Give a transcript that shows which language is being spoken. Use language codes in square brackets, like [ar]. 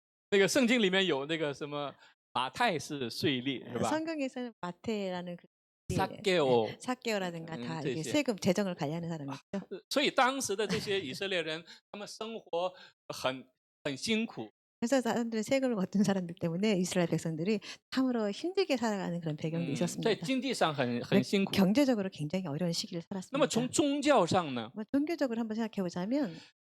[zh] 那个圣经里面有那个什么马太是税吏是吧？ [ko] 성경에서는 마태라는 그 사개오. 사개오라든가 다 네, 이게 네. 세금 재정을 관리하는 사람이죠. [zh] 所以当时的这些以色列人，他们生活很辛苦。 [ko] 그래서 사람들은 세금을 걷는 사람들 때문에 이스라엘 백성들이 참으로 힘들게 살아가는 그런 배경도 [zh] 在 [ko] 있었습니다. [zh] 经济上很辛苦。 [ko] 경제적으로 굉장히 어려운 시기를 [zh] 那么从 [ko] 살았습니다. [zh] 宗教上呢？ [ko] 뭐 종교적으로 한번 생각해 보자면